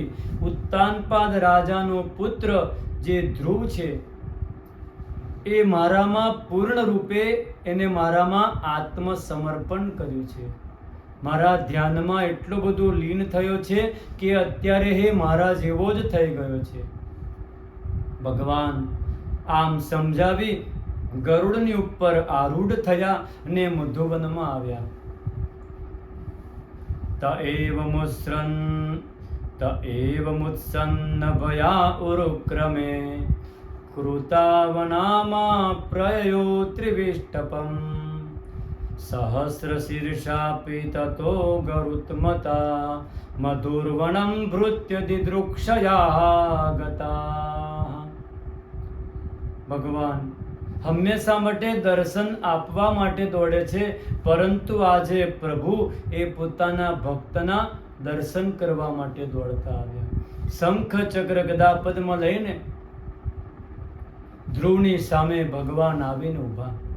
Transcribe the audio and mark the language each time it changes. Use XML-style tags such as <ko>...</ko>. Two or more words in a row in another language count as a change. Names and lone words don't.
<gu>ઉત્તાનપાદ રાજાનો પુત્ર જે ધ્રુવ છે એ મારામાં પૂર્ણ રૂપે એને મારામાં આત્મસમર્પણ કર્યું છે. મારા ધ્યાનમાં એટલો બધો લીન થયો છે કે અત્યારે એ મારા જેવો જ થઈ ગયો છે. ભગવાન આમ સમજાવી ગરુડની ઉપર આરૂઢ થયા અને મધુવનમાં આવ્યા.</gu> <sa>त एव मुत्सन्न भया उरुक्रमे कृतावनामा प्रयो त्रिविष्टपम् सहस्रशीर्षापि ततो गरुत्मता मधुर्वनं भृत्य दिदृक्षया गता.</sa> <gu>ભગવાન હંમેશા માટે દર્શન આપવા માટે દોડે છે, પરંતુ આજે પ્રભુ એ પોતાના ભક્તના દર્શન કરવા માટે દોડતા આવ્યા. શંખ ચક્ર ગદા પદ્મ લઈને ધ્રુવની સામે ભગવાન આવીને ઊભા.</gu>